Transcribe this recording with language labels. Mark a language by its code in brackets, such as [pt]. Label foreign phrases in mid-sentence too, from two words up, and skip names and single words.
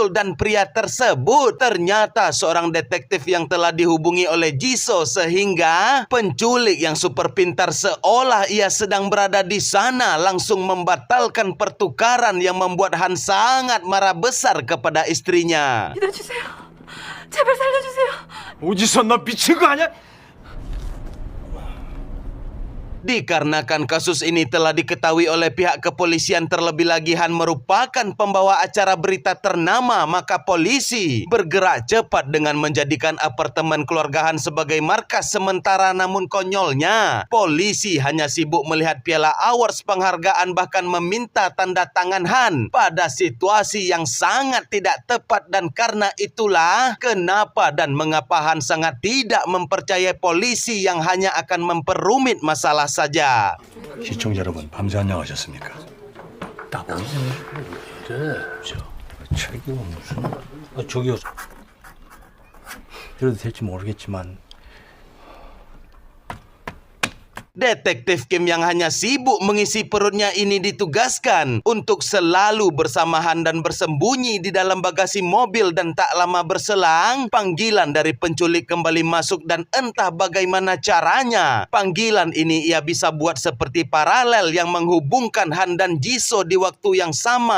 [id] Dan pria tersebut ternyata seorang detektif yang telah dihubungi oleh Jisoo, sehingga penculik yang super pintar seolah ia sedang berada di sana langsung membatalkan pertukaran yang membuat Han sangat marah besar kepada istrinya. [ko] 믿어주세요. 제발 살려주세요. 어디서 너 미친 거 아니야? [id] Dikarenakan kasus ini telah diketahui oleh pihak kepolisian, terlebih lagi Han merupakan pembawa acara berita ternama, maka polisi bergerak cepat dengan menjadikan apartemen keluarga Han sebagai markas sementara. Namun konyolnya, polisi hanya sibuk melihat piala awards penghargaan, bahkan meminta tanda tangan Han pada situasi yang sangat tidak tepat. Dan karena itulah kenapa dan mengapa Han sangat tidak mempercayai polisi yang hanya akan memperumit masalah saja. [ko] 시청자 여러분, 밤새 안녕하셨습니까? 나보고 그래. 책임은 무슨? 저기요. 이래도 될지 모르겠지만. [id] Detektif Kim yang hanya sibuk mengisi perutnya ini ditugaskan untuk selalu bersama Han dan bersembunyi di dalam bagasi mobil. Dan tak lama berselang, panggilan dari penculik kembali masuk dan entah bagaimana caranya, panggilan ini ia bisa buat seperti paralel yang menghubungkan Han dan Jisoo di waktu yang sama.